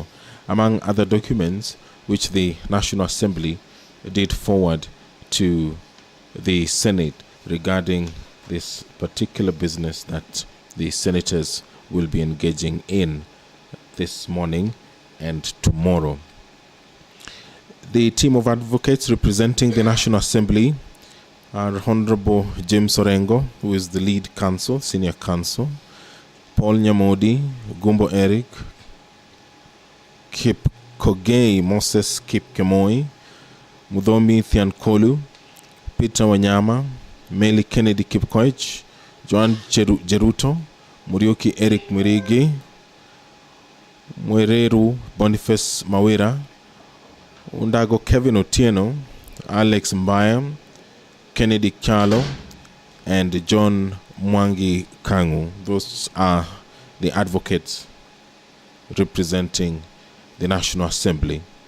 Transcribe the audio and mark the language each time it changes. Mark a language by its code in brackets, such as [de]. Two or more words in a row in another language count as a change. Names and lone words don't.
[en] Among other documents which the National Assembly did forward to the Senate regarding this particular business that the senators will be engaging in this morning and tomorrow. The team of advocates representing the National Assembly are Honorable James Orengo, who is the lead counsel, senior counsel, Paul Nyamodi, Gumbo Eric, Kip Kogei Moses Kip Kemoi, Mudhomi Thiankolu, Peter Wanyama, Meli Kennedy Kipkoech, Joan Jeruto, Murioki Eric Mwirigi, Mwereru Boniface Mawira, Undago Kevin Otieno, Alex Mbaya, Kennedy Kyalo, and John Mwangi Kangu. Those are the advocates representing the National Assembly.